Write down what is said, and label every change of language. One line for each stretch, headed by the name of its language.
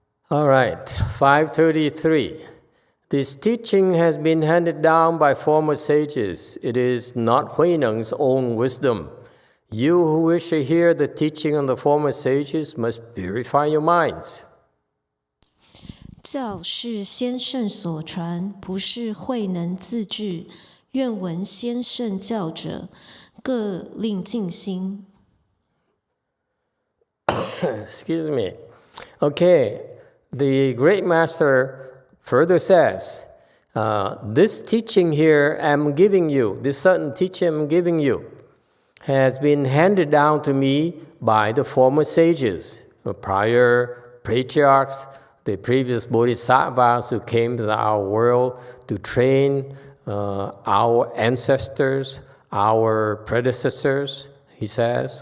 English: All right, 533. This teaching has been handed down by former sages. It is not Huineng's own wisdom. You who wish to hear the teaching of the former sages must purify your minds.
Chinese: 教是先圣所传，不是慧能自制。愿闻先圣教者，各令净心。
English: Excuse me. Okay, the great master further says, this teaching here I'm giving you, this certain teaching I'm giving you, has been handed down to me by the former sages, the prior patriarchs, the previous bodhisattvas who came to our world to train our ancestors, our predecessors, he says.